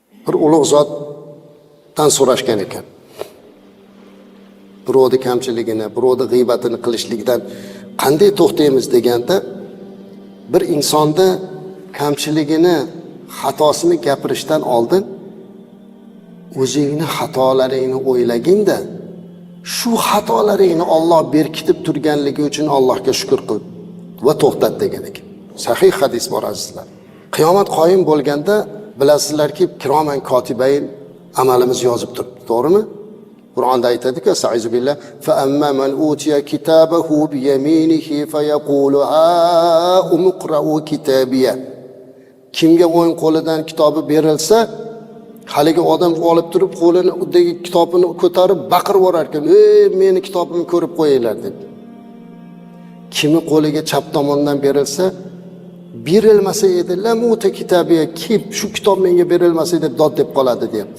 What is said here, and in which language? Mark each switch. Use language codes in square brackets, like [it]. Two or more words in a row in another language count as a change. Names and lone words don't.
[uz] bir ulug' zotdan so'rashgan ekan. Birovning kamchiligini, birovning g'iybatini qilishlikdan qanday to'xtaymiz deganda, bir insonni kamchiligini, xatosini gapirishdan oldin o'zingni xatolaringni o'ylagin-da, shu xatolaringni Alloh berkitib turganligi uchun Allohga shukr qil va to'xtat degan ekan. Sahih hadis bor azizlar. Qiyomat qoyim bo'lganda bilasizlarki, [ar] كراما كاتبين [uz] amalimiz yozib turibdi, to'g'rimi? Qur'onda aytadi-ku, [ar] "أستعيذ بالله فأما من أوتي كتابه بيمينه فيقول هاؤم اقرؤوا كتابيه." [uz] Kimga o'ng qo'lidan kitobi berilsa, haligi odam olib turib qo'lini uddagi kitobini ko'tarib baqirib yurar ekan, "Ey, meni kitobimni ko'rib qo'yinglar" deb. Kimi qo'liga chap tomondan berilsa, berilmasa edi, [ar] "لم أوت كتابيه", [uz] kim shu kitob menga berilmasa deb dod deb qoladi deyapti.